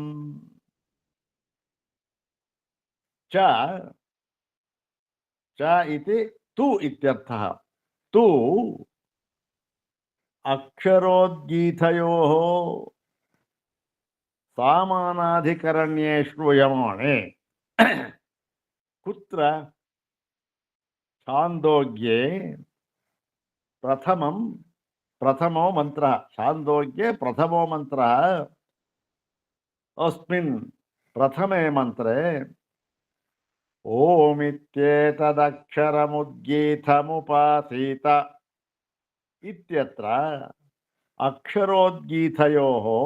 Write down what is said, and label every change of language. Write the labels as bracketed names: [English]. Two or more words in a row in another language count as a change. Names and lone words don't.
[Sanskrit] च इति तु इत्यर्थः। तु अक्षरोद्गीतयोः ಸಾಮಾನಾಧಿಕರಣ್ಯೇ ಶ್ರೂಯಮಾಣೆ ಕುತ್ರ ಛಾಂದೋಗ್ಯೆ ಪ್ರಥಮೋ ಮಂತ್ರ ಛಾಂದೋಗ್ಯೆ ಪ್ರಥಮೋ ಮಂತ್ರ ಅಸ್ಮಿನ್ ಪ್ರಥಮೇ ಮಂತ್ರೆ ಓಮಿತ್ಯೇತದಕ್ಷರಮುದ್ಗೀತಮುಪಾಸೀತ ಇತ್ಯತ್ರ ಅಕ್ಷರೋದ್ಗೀತಯೋಃ